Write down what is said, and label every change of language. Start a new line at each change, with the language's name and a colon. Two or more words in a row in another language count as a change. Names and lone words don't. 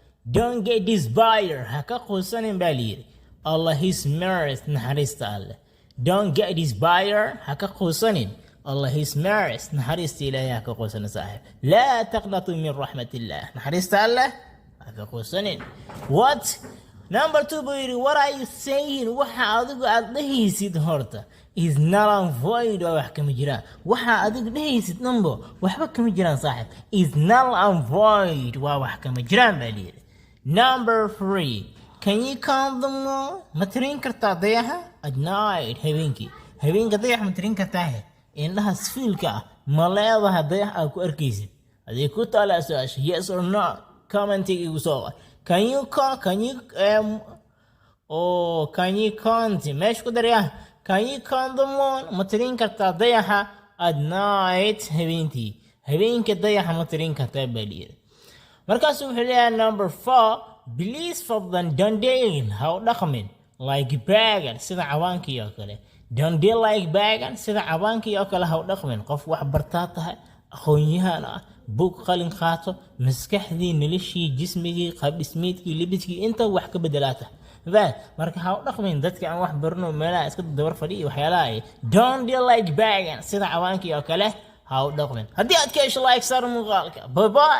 English: Don't get despair.
Somali: Haka qusanin baa layidhi.
English: Allah his merits
Somali: naxariista alleh.
English: Don't get despair.
Somali: Haka qusanin.
English: Allah his merits
Somali: naxariista ilaahay haka qusanin saaxiib.
Arabic: لا تقنطوا من رحمة الله.
Somali: Naxariista alleh haka qusanin.
English: What? Number 2
Somali: buu yidhi,
English: what are you saying?
Somali: Waxa adigu aad dhehaysid horta
English: is null and void.
Somali: waa wax kama jiraan. Waxa adigu dhehaysid number waxba kama jiraan saaxiib.
English: Is null and void.
Somali: waa wax kama jiraan baa layidhi.
English: Number 3, can you count them all?
Somali: ma tirin kartaa dayaxa
English: at night
Somali: habeenkii. habeenka dayax ma tirin kartaa indhaha sfiilka ah ma leedaha dayax aad ku arkaysid aday ku taalaa su-aasha
English: yes or no
Somali: commentiga igu soo qor.
English: Can you count
Somali: meesha ku daraya
English: can you count them all?
Somali: ma tirin kartaa dayaxa
English: at night
Somali: habeenkii. habeenka dayaxa ma tirin kartaa baa layidhi. markaasuu wuxuu leeyahay number 4, please fadlan
English: don't deal
Somali: ha u dhaqmin
English: like pagan
Somali: sida cawaankii oo kale.
English: Don't deal like pagan
Somali: sida cawaankii oo kale ha u dhaqmin. qof wax bartaa tahay aqoon-yahan ah buug qalin qaato maskaxdii noloshii jismigii qaabdhismeedkii libiskii inta wax ka bedelaata baa marka ha u dhaqmin dadka aan wax barno meelaha iska dabar fadhiyo waxyaalaha ay
English: don't deal like pagan
Somali: sida cawaankii oo kale ha u dhaqmin. haddii aad ka hesho like sar muuqaalka bye bye.